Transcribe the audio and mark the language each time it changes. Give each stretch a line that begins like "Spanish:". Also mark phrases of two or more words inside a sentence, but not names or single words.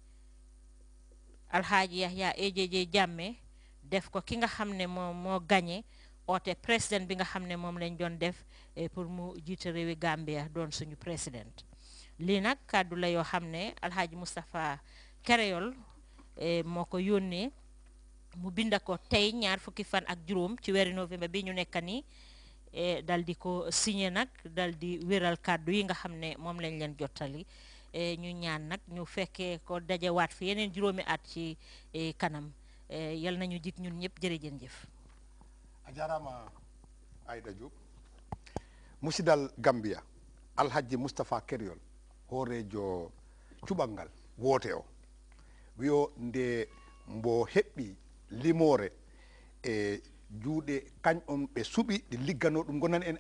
Wolof: Alhaji Yahya AJJ Jammeh def ko ki nga xam ne moo gañe oote président bi nga xam ne moom lañ doon def pour mu jiite réewi Gambia doon suñu président lii nag kàddu la yoo xam ne Alhaji Mustafa Kereyol moo ko yónnee mu binda ko tey ñaar fukki fan ak juróom ci weeri novembre bi ñu nekk nii dal di ko signé nag dal di wéral kàddu yi nga xam ne moom lañ leen jottali ñu ñaan nag ñu fekkee ko dajewaat fi yeneen juróomi at ci kanam yal nañu jik ñun ñëpp jërëjën jëf
Fula: a jarama Aida Diop musidal Gambia Alhaji Moustapha Keryol hoorejo cuɓal ngal woote o wiyo nde mbo heɓɓi limore e juuɗe kañƴon ɓe suɓi ɗi liggano ɗum gonani en